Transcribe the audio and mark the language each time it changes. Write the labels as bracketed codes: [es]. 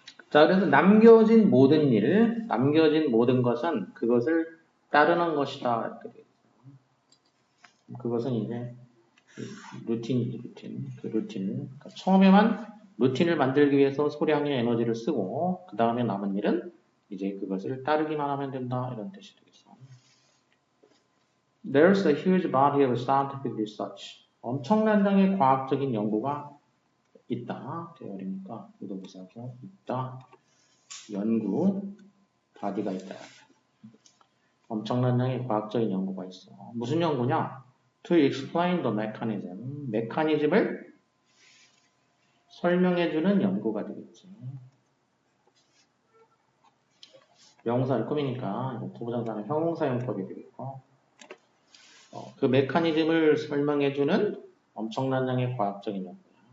[ko] 자, 그래서 남겨진 모든 일, 남겨진 모든 것은 그것을 따르는 것이다. 이렇게 되어 있어요. 그것은 이제 루틴. 그 루틴을. 그러니까 처음에만 루틴을 만들기 위해서 소량의 에너지를 쓰고, 그 다음에 남은 일은 이제 그것을 따르기만 하면 된다. 이런 뜻이 되겠어. [en] There's a huge body of scientific research. [ko] 엄청난 양의 과학적인 연구가 있다. 되어리니까 이거 보세요. 있다. 연구. 바디가 있다. 엄청난 양의 과학적인 연구가 있어. 무슨 연구냐? [en] To explain the mechanism. [ko] 메커니즘을 설명해주는 연구가 되겠지. 명사를 꾸미니까 부부정사는 형용사용법이 되겠고 그 메커니즘을 설명해주는 엄청난 양의 과학적인 연구야.